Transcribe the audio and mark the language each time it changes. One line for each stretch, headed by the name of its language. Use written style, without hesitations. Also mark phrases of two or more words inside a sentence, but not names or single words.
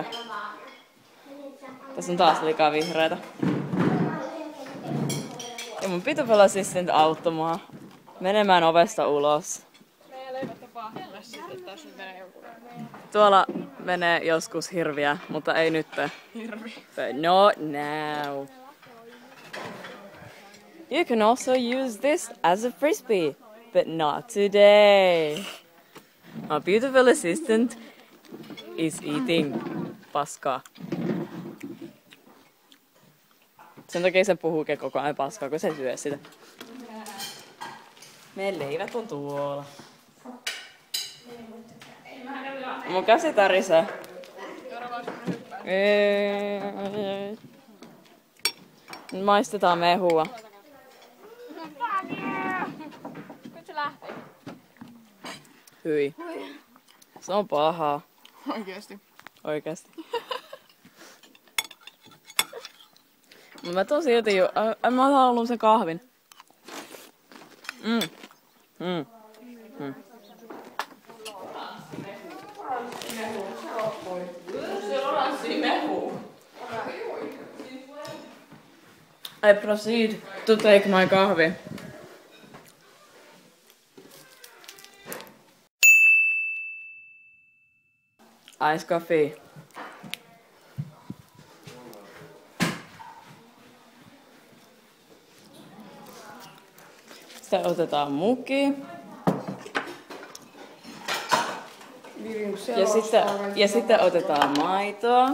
Finnish: Tässä on taas liikaa vihreätä. Ja mun
English: beautiful assistant
Finnish: auttoi mua menemään ovesta ulos. Tuolla menee joskus hirviä, mutta ei nyt. Hirvi.
English: Not now. You can also use this as a frisbee, but not today. My beautiful assistant is eating paskaa.
Finnish: Sen takia se puhuukin koko ajan paskaa, kun se syö sitä. Meidän leivät on tuolla. Mun käsi tärisee. Maistetaan mehua. Nyt se lähtee. Hyi. Se on pahaa. Oikeesti. Oikeesti. Mut mä tuun silti mä haluun sen kahvin.
English: I proceed to take my kahvi. Ice coffee.
Finnish: Sitten otetaan muki. Ja sitten otetaan maitoa.